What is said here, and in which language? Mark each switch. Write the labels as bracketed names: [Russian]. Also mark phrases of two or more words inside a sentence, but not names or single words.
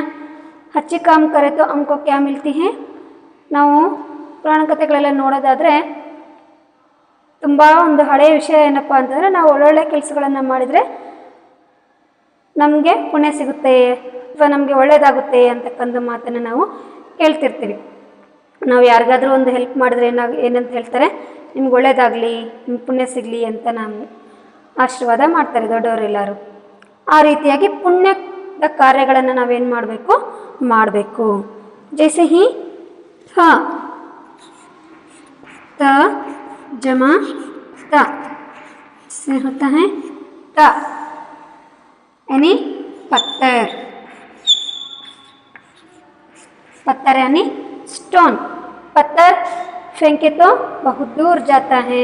[Hindi] अच्छी काम करें तो हमको क्या मिलती है? [Kannada] ನಾವು ಪುರಾಣ ಕಥೆಗಳೆಲ್ಲ ನೋಡೋದಾದರೆ ತುಂಬ ಒಂದು ಹಳೆಯ ವಿಷಯ ಏನಪ್ಪ ಅಂತಂದರೆ, ನಾವು ಒಳ್ಳೊಳ್ಳೆ ಕೆಲಸಗಳನ್ನು ಮಾಡಿದರೆ ನಮಗೆ ಪುಣ್ಯ ಸಿಗುತ್ತೆ ಅಥವಾ ನಮಗೆ ಒಳ್ಳೆಯದಾಗುತ್ತೆ ಅಂತಕ್ಕಂಥ ಮಾತನ್ನು ನಾವು ಕೇಳ್ತಿರ್ತೀವಿ. ನಾವು ಯಾರಿಗಾದರೂ ಒಂದು ಹೆಲ್ಪ್ ಮಾಡಿದ್ರೆ ಏನಂತ ಹೇಳ್ತಾರೆ? ನಿಮ್ಗೆ ಒಳ್ಳೆಯದಾಗಲಿ, ನಿಮ್ಗೆ ಪುಣ್ಯ ಸಿಗಲಿ ಅಂತ ನಾವು ಆಶೀರ್ವಾದ ಮಾಡ್ತಾರೆ ದೊಡ್ಡವರೆಲ್ಲರೂ. ಆ ರೀತಿಯಾಗಿ ಪುಣ್ಯದ ಕಾರ್ಯಗಳನ್ನು ನಾವೇನು ಮಾಡಬೇಕು. [Hindi] जैसे ही थ, त जमा त से होता है त, यानी पत्थर. पत्थर यानी स्टोन. पत्थर फेंके तो बहुत दूर जाता है.